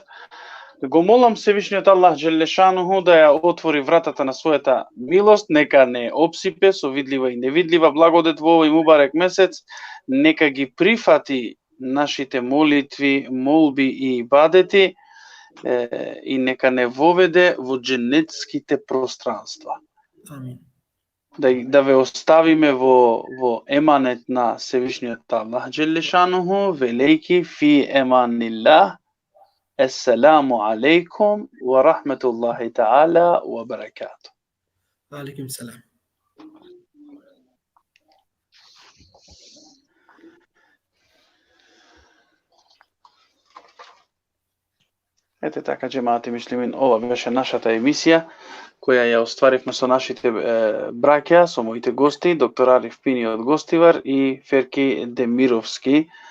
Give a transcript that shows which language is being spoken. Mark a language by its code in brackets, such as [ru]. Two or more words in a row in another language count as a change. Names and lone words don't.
[mk] Го молам Севишниот [ar] الله جل شأنه [mk] да ја отвори вратата на својата милост, нека не обсипе со видлива и невидлива благодет во овој мубарек месец, нека ги прифати нашите молитви, молби и ибадети, и нека не воведе во дженетските пространства. Амин. Да ве оставиме во еманет на Севишниот [ar] الله جل شأنه, [mk] велејки [ar] في أمان الله. السلام عليكم ورحمة الله تعالى وبركاته. عليكم السلام. [mk] Ете така, [ar] جماعة المسلمين, [mk] ова беше нашата емисија, која ја остваривме со нашите браќа, со моите гости, доктор Ариф Пини од Гостивар и Ферки Демировски.